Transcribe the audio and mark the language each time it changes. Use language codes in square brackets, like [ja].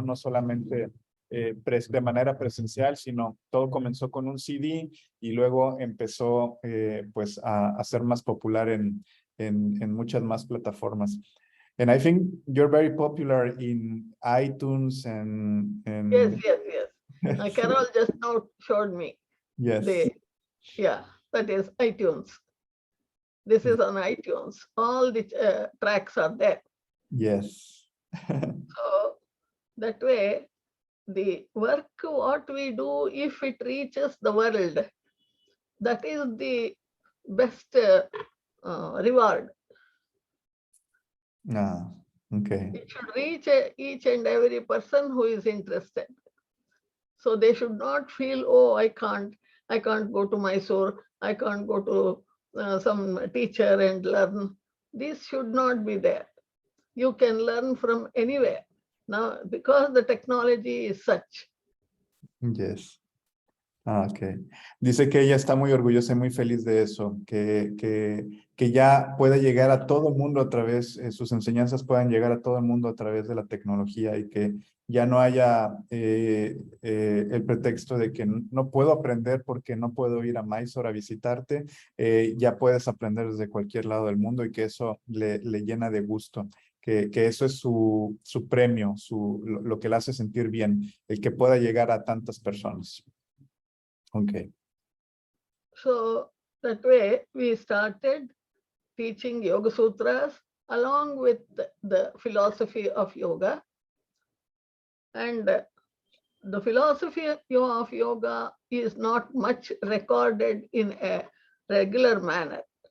[es] No solamente de manera presencial, sino todo comenzó con un CD y luego empezó pues a ser más popular en muchas más plataformas. [en] And I think you're very popular in iTunes and Yes. Carol just now showed me. Yes. That is iTunes. This is on iTunes. All the tracks are there. Yes. So that way, the work what we do, if it reaches the world, that is the best reward. Okay. It should reach each and every person who is interested. So they should not feel, oh, I can't go to Mysore, I can't go to some teacher and learn. This should not be there. You can learn from anywhere. Now, because the technology is such. Yes. Ok. [es] Dice que ella está muy orgullosa y muy feliz de eso, que ya puede llegar a todo el mundo a través, sus enseñanzas puedan llegar a todo el mundo a través de la tecnología y que ya no haya el pretexto de que no puedo aprender porque no puedo ir a Mysore a visitarte. Ya puedes aprender desde cualquier lado del mundo y que eso le llena de gusto. Que eso es su premio, lo que le hace sentir bien, el que pueda llegar a tantas personas. [en] Okay. So that way we started teaching Yoga Sutras along with the philosophy of yoga. And the philosophy of yoga is not much recorded in a regular manner.